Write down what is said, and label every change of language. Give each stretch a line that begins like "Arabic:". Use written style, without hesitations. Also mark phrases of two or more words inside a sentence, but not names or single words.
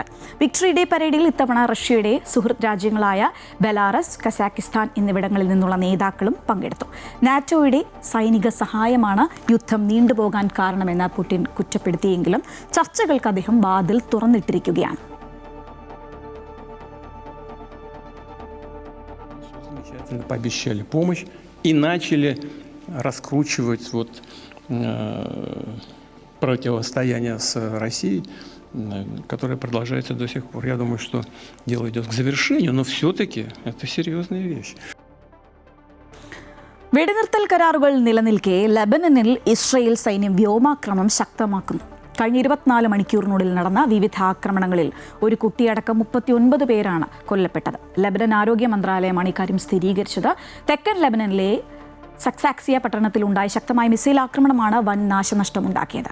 Malayalam: വിക്ടറി ഡേ പരേഡിൽ ഇത്തവണ റഷ്യയുടെ സുഹൃത്ത് രാജ്യങ്ങളായ ബെലാറസ്, കസാക്കിസ്ഥാൻ എന്നിവിടങ്ങളിൽ നിന്നുള്ള നേതാക്കളും പങ്കെടുത്തു. നാറ്റോയുടെ സൈനിക സഹായമാണ് യുദ്ധം നീണ്ടുപോകാൻ കാരണമെന്ന് പുടിൻ കുറ്റപ്പെടുത്തിയെങ്കിലും ചർച്ചകൾക്ക് അദ്ദേഹം വാതിൽ തുറന്നിട്ടിരിക്കുകയാണ്.
Russian: Пообещали помощь и начали раскручивать противостояние с Россией, которое продолжается до сих пор. Я думаю, что дело идет к завершению, но все-таки это серьезная вещь.
Malayalam: വെടിനിർത്തൽ കരാറുകൾ നിലനിൽക്കെ ലെബനനിൽ ഇസ്രയേൽ സൈന്യം വ്യോമാക്രമണം ശക്തമാക്കുന്നു. കഴിഞ്ഞ 24 മണിക്കൂറിനുള്ളിൽ നടന്ന വിവിധ ആക്രമണങ്ങളിൽ ഒരു കുട്ടിയടക്കം 39 പേരാണ് കൊല്ലപ്പെട്ടത്. ലെബനൻ ആരോഗ്യ മന്ത്രാലയമാണ് ഇക്കാര്യം സ്ഥിരീകരിച്ചത്. തെക്കൻ ലെബനനിലെ സക്സാക്സിയ പട്ടണത്തിലുണ്ടായ ശക്തമായ മിസൈൽ ആക്രമണമാണ് വൻ നാശനഷ്ടമുണ്ടാക്കിയത്.